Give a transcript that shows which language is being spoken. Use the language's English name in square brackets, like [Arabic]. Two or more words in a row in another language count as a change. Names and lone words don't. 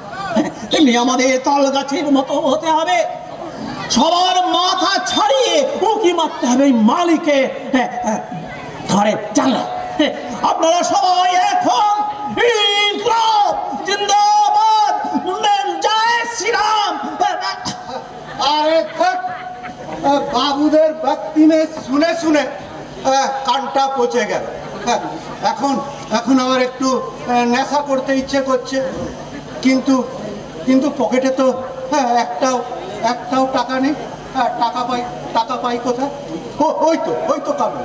[Bangla] তেমনি আমাদের তাল গাছের মতো হতে হবে, সবার মাথা ছাড়িয়ে উকি মারতে হবে মালিকে ঘরের জানলা। আপনারা সবাই এখন [Hindi] इंक़लाब ज़िंदाबाद, [Bangla] জয় শ্রীরাম। আরে ধৎ, বাবুধর ভক্তি মে শুনে শুনে কানটা পচে গেল। এখন আমার একটু নেশা করতে ইচ্ছে করছে, কিন্তু পকেটে তো একটাও টাকা নেই। টাকা পাই কোথায়? ওই তো কাবুলি।